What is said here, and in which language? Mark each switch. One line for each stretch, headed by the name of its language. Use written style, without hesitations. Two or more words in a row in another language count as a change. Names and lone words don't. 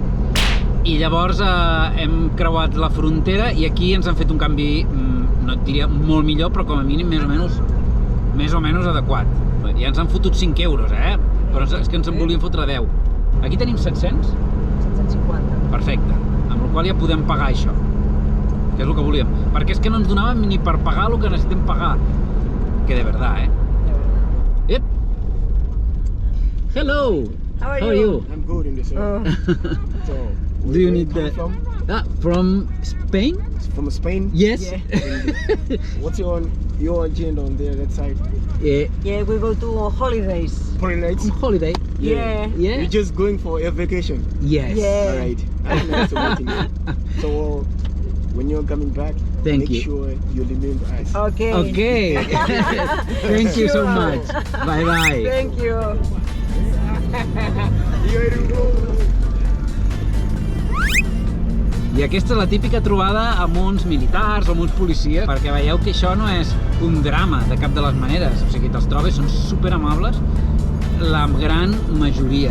Catalan: I llavors hem creuat la frontera i aquí ens han fet un canvi, no et diria molt millor, però com a mínim més o menys adequat. Ja ens han fotut 5 euros, però és que ens en volien fotre 10. Aquí tenim 700? 750. Perfecte, amb la qual ja podem pagar això, que és el que volíem. Perquè és que no ens donàvem ni per pagar el que necessitem pagar.
Spanish: Que de verdad,
English: Yep. Hello! How are you? I'm good in this area. So, Do you need the... From Spain? From Spain? Yes. Yeah. What's your agenda on there, that side? Yeah, we go to holidays. Holidays? Holiday. Yeah. You're just going for a vacation? Yes. Yeah. Alright. Nice to meeting you. So, when you're coming back, Thank make you. sure you remember us. Okay. Okay. Thank you so Sure. much. Bye bye. Thank you.
Catalan: I aquesta és la típica trobada amb uns militars o amb uns policies, perquè veieu que això no és un drama de cap de les maneres. O sigui, te'ls trobes, són superamables, la gran majoria.